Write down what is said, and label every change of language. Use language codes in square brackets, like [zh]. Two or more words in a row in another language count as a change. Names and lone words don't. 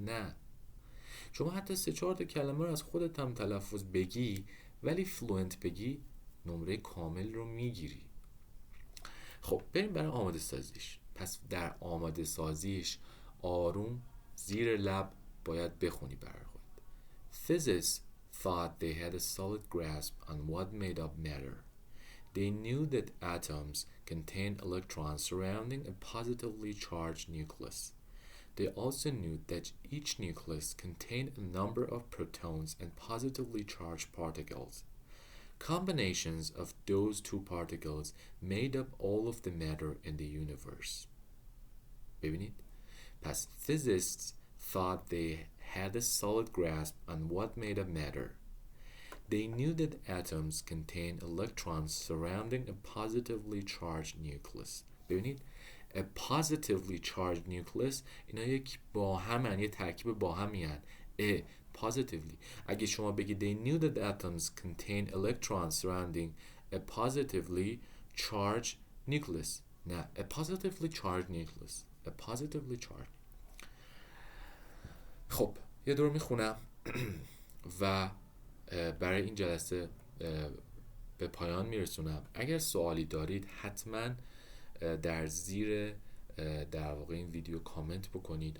[fa] نه، شما حتی 3-4 تا کلمه رو از خودت هم تلفظ بگی ولی فلوئنت بگی، نمره کامل رو میگیری. خب بریم برای آماده سازیش. پس در آماده سازیش آروم زیر لب باید بخونی برای خود. [en] Physicists thought they had a solid grasp on what made up matter. They knew that atoms contained electrons surrounding a positively charged nucleus. They also knew that each nucleus contained a number of protons and positively charged particles. Combinations of those two particles made up all of the matter in the universe. [fa] ببینید؟ [en] پس physicists thought they had a solid grasp on what made up matter. They knew that atoms contain electrons surrounding a positively charged nucleus. [fa] ببینید [en] a positively charged nucleus [fa] اینا یک با همن، یه ترکیب با همیان. [en] positively [fa] اگه شما بگی [en] they knew that atoms contain electrons surrounding a positively charged nucleus، نه a positively charged nucleus، a positively charged. [fa] خب یه دور میخونم و برای این جلسه به پایان میرسونم. اگر سوالی دارید حتما در زیر در واقع این ویدیو کامنت بکنید.